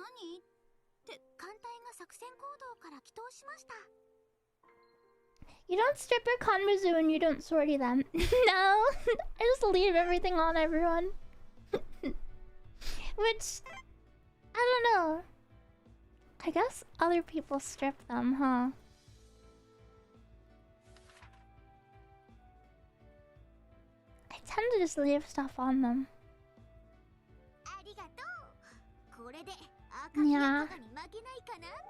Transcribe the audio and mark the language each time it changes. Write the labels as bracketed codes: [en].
[ja] って艦隊が作戦行動から帰投しました。 [en] You don't strip your conmuzu and you don't sortie them. No, I just leave everything on everyone. Which, I don't know. I guess other people strip them, huh? I tend to just leave stuff on them. [ja] ありがとう。これで赤ひげとかに負けないかな。